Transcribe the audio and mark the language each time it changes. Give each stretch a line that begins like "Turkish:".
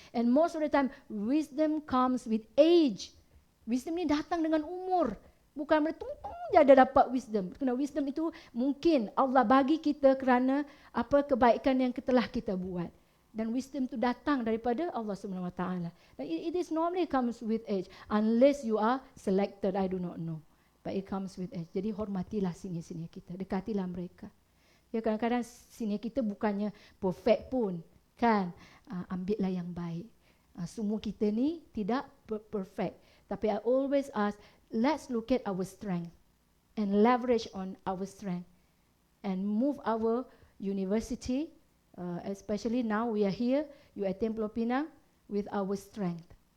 English: And most of the time, wisdom comes with age.
Malay: Wisdom ni datang dengan umur. Bukan bertungtung je ada dapat wisdom. Kerana wisdom itu mungkin Allah bagi kita kerana apa kebaikan yang telah kita buat. Dan wisdom itu datang daripada Allah SWT. Dan
English: it is normally comes with age. Unless you are selected, I do not know. But it comes with age.
Malay: Jadi hormatilah sini-sini kita, dekatilah mereka. Ya, kadang-kadang senior kita bukannya perfect pun, kan? Ambillah yang baik. Semua kita ni tidak perfect. Tapi
English: I always ask, let's look at our strength and leverage on our strength and move our university, especially now we are here, UiTM Pulau Pinang, with our strength.